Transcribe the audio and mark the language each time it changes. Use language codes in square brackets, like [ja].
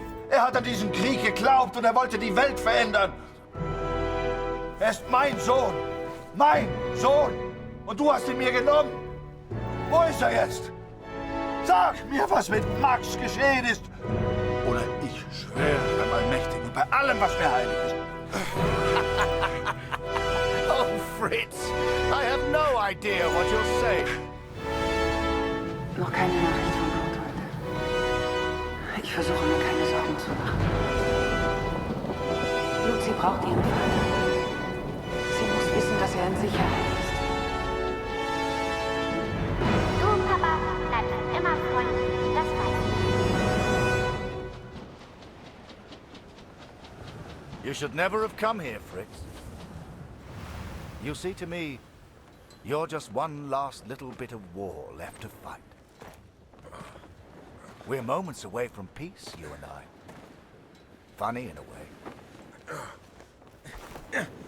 [de] Er hat an diesen Krieg geglaubt und er wollte die Welt verändern. Er ist mein Sohn. Mein Sohn. Und du hast ihn mir genommen. Wo ist er jetzt? Sag mir, was mit Max geschehen ist. Oder ich schwöre beim Allmächtigen und bei allem, was mir heilig ist. [en] Oh, Fritz, I have no idea what you're saying. [de] Noch keine Nachricht von Blut heute. Ich versuche mir keine Sorgen zu machen. Lucy braucht ihren Vater. Sie muss wissen, dass er in Sicherheit ist. Du, Papa, bleibst immer freundlich, das weiß ich. [en] You should never have come here, Fritz. You see, to me, you're just one last little bit of war left to fight. We're moments away from peace, you and I. Funny in a way.